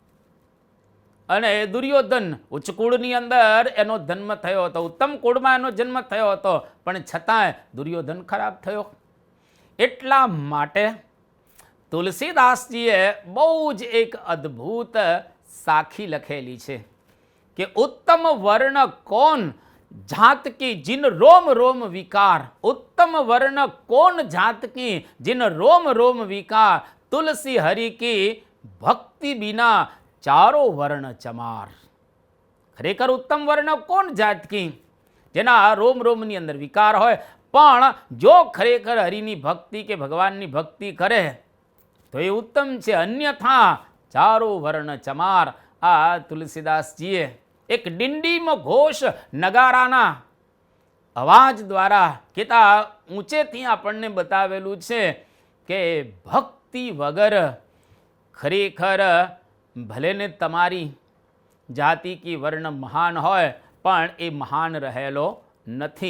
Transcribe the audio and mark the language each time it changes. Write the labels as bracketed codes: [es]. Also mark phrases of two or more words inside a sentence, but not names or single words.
[gu] અને દુર્યોધન ઉચ્ચ કુળની અંદર એનો જન્મ થયો હતો, ઉત્તમ કુળમાં એનો જન્મ થયો હતો, પણ છતાંય દુર્યોધન ખરાબ થયો. એટલા માટે તુલસીદાસજીએ બહુ જ એક અદ્ભુત સાખી લખેલી છે કે [hi] उत्तम वर्ण कौन जात की जिन रोम रोम विकार, उत्तम वर्ण कौन जात की जिन रोम रोम विकार, तुलसी हरि की भक्ति बिना चारो वर्ण चमार. [gu] ખરેખર [hi] उत्तम वर्ण कौन जात की [gu] જેના રોમ રોમની અંદર વિકાર હોય, પણ જો ખરેખર હરિની ભક્તિ કે ભગવાનની ભક્તિ કરે તો એ ઉત્તમ છે. [hi] अन्यथा चारो वर्ण चमार. [gu] આ તુલસીદાસજીએ એક ડિંડીમ ઘોષ નગારાના અવાજ દ્વારા કહેતા ઊંચેથી આપણને બતાવેલું છે કે ભક્તિ વગર ખરેખર ભલે ને તમારી જાતિ કી વર્ણ મહાન હોય પણ એ મહાન રહેલો નથી.